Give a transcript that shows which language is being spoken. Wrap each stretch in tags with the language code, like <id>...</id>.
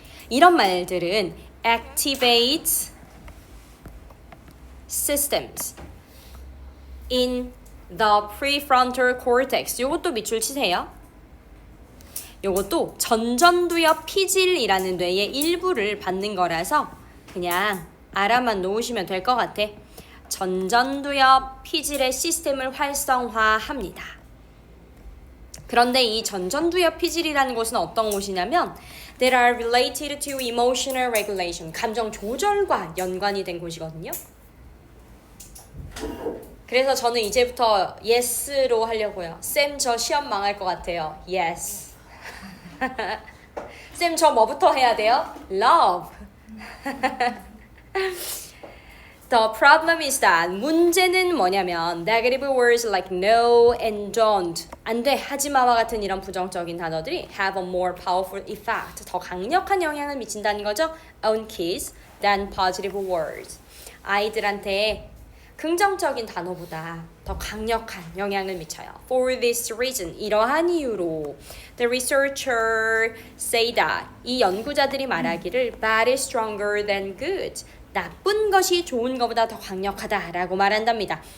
<ko>이런 말들은</ko> <en>activate systems in the prefrontal cortex.</en> <ko>요것도 밑줄 치세요. 요것도 전전두엽 피질이라는 뇌의 일부를 받는 거라서 그냥 알아만 놓으시면 될 것 같아. 전전두엽 피질의 시스템을 활성화합니다. 그런데 이 전전두엽 피질이라는 곳은 어떤 곳이냐면</ko> <en>that are related to emotional regulation,</en> <ko>감정 조절과 연관이 된 곳이거든요. 그래서 저는 이제부터 yes로 하려고요. 쌤, 저 시험 망할 것 같아요. yes. 쌤, 저 뭐부터 해야 돼요? love.</ko> <en>The problem is that</en> <ko>문제는 뭐냐면</ko> <en>negative words like no and don't,</en> <ko>안 돼, 하지마와 같은 이런 부정적인 단어들이</ko> <en>have a more powerful effect,</en> <ko>더 강력한 영향을 미친다는 거죠.</ko> <en>on kids than positive words.</en> <ko>아이들한테 긍정적인 단어보다 더 강력한 영향을 미쳐요.</ko> <en>For this reason,</en> <ko>이러한 이유로</ko> <en>the researcher say that,</en> <ko>이 연구자들이 말하기를</ko> <en>bad is stronger than good,</en> <ko>나쁜 것이 좋은 것보다 더 강력하다라고 말한답니다.</ko>